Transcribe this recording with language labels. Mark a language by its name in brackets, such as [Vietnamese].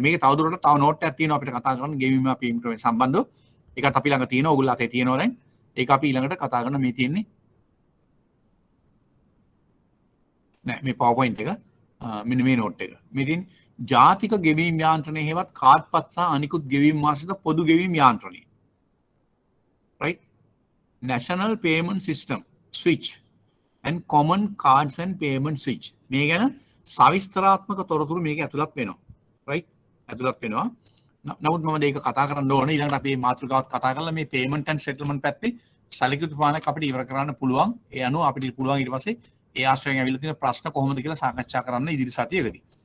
[Sinhala] මේකේ තවදුරටත් තව නෝට් එකක් තියෙනවා අපිට කතා කරන්න ගෙවීම අපි ඉම්ප්ලිමන්ට් සම්බන්ධව. ඒකත් අපි ළඟ තියෙනවා. ඔයගොල්ලෝ අතේ තියෙනවා දැන්. ඒක අපි ඊළඟට කතා කරන මේ තියෙන්නේ නෑ මේ PowerPoint එක. මෙන්න මේ නෝට් එක. මේ තියෙන්නේ ජාතික ගෙවීම් යාන්ත්‍රණය හේවත් කාඩ්පත් සහ අනිකුත් ගෙවීම් මාර්ෂිත පොදු ගෙවීම් යාන්ත්‍රණය. [English] right? National Payment System Switch and Common Cards and Payment Switch. [Sinhala] මේ ගැන සවිස්තරාත්මක තොරතුරු මේක ඇතුළත් වෙනවා. right? ඇතුළත් වෙනවා. නමුත් මම මේක කතා කරන්න ඕනේ. ඊළඟට අපි මේ මාතෘකාවත් කතා කරලා මේ payment and settlement පැත්තේ සැලකිය යුතු ප්‍රමාණයක් අපිට ඉවර කරන්න පුළුවන්. ඒ අනුව අපිට පුළුවන් ඊට පස්සේ ඒ ආශ්‍රයෙන් ඇවිල්ලා තියෙන ප්‍රශ්න කොහොමද කියලා සාකච්ඡා කරන්න ඉදිරි සතියකදී.